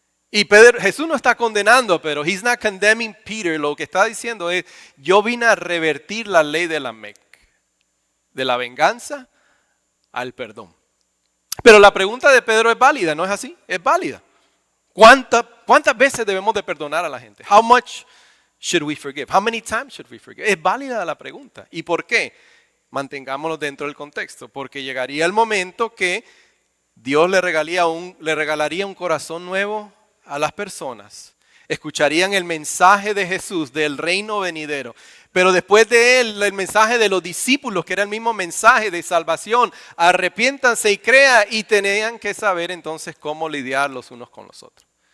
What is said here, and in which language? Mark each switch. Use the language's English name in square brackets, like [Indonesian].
[Spanish] Y Jesús no está condenando, pero [English] he's not condemning Peter. [Spanish] Lo que está diciendo es, yo vine a revertir la ley de la Mec, de la venganza al perdón. Pero la pregunta de Pedro es válida, ¿no es así? Es válida. ¿Cuántas veces debemos de perdonar a la gente? [English] How much should we forgive? How many times should we forgive? [Spanish] Es válida la pregunta. ¿Y por qué? Mantengámonos dentro del contexto. Porque llegaría el momento que Dios le regalaría un corazón nuevo a las personas. Escucharían el mensaje de Jesús del reino venidero. Pero después de él, el mensaje de los discípulos, que era el mismo mensaje de salvación, arrepiéntanse y crean, y tenían que saber entonces cómo lidiar los unos con los otros.